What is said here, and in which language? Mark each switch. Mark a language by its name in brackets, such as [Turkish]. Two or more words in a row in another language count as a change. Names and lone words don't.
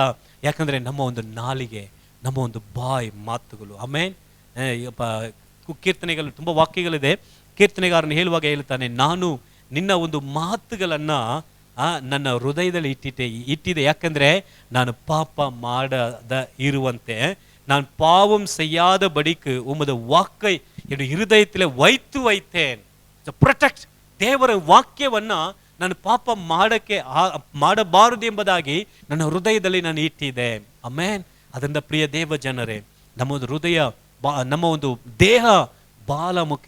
[Kannada] ಯಾಕಂದ್ರೆ ನಮ್ಮ ಒಂದು ನಾಲಿಗೆ, ನಮ್ಮ ಒಂದು ಬಾಯಿ ಮಾತುಗಳು. ಆಮೇಲೆ ಕೀರ್ತನೆಗಳು ತುಂಬ ವಾಕ್ಯಗಳಿದೆ. ಕೀರ್ತನೆಗಾರನು ಹೇಳುವಾಗ ಹೇಳ್ತಾನೆ, ನಾನು ನಿನ್ನ ಒಂದು ಮಾತುಗಳನ್ನ ನನ್ನ ಹೃದಯದಲ್ಲಿ ಇಟ್ಟಿದೆ. ಯಾಕಂದ್ರೆ ನಾನು ಪಾಪ ಮಾಡದ ಇರುವಂತೆ, [Tamil] நான் பாவம் செய்யாதபடிக்கு உமது வாக்கை என்னுடைய ಹೃದಯದಲ್ಲಿ வைத்தேன். [Kannada] ಪ್ರೊಟೆಕ್ಟ್. ದೇವರ ವಾಕ್ಯವನ್ನ ನಾನು ಪಾಪ ಮಾಡಬಾರದು ಎಂಬುದಾಗಿ ನನ್ನ ಹೃದಯದಲ್ಲಿ ನಾನು ಇಟ್ಟಿದ್ದೆ. ಆಮೆನ್. ಅದರಿಂದ ಪ್ರಿಯ ದೇವ ಜನರೇ, ನಮ್ಮ ಒಂದು ಹೃದಯ, ನಮ್ಮ ಒಂದು ದೇಹ ಬಹಳ ಮುಖ್ಯ.